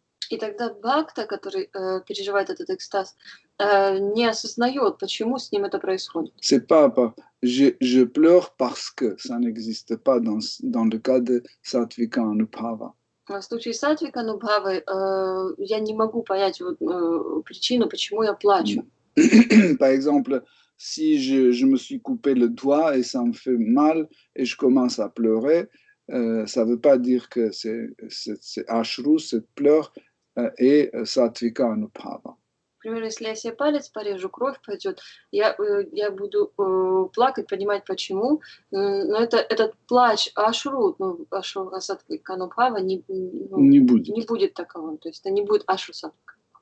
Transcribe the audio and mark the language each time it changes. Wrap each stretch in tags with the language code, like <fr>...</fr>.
<ru>И тогда бхакта, который переживает этот экстаз, не осознает, почему с ним это происходит.</ru> <fr>C'est pas je pleure parce que ça n'existe pas dans le cas de Sattvika Anubhava.</fr> <ru>В случае сатвика анубхавы я не могу понять причину, почему я плачу.</ru> <fr>Par exemple, si je me suis coupé le doigt et ça me fait mal et je commence à pleurer, ça ne veut pas dire que c'est ashru, cette pleure, et Sattvika Anubhava.</fr> <ru>Например, если я себе палец порежу, кровь пойдет, я буду плакать, понимать почему, но этот плач ашру, сатвика анубхава не будет таковым, то есть это не будет ашру сатвика.</ru>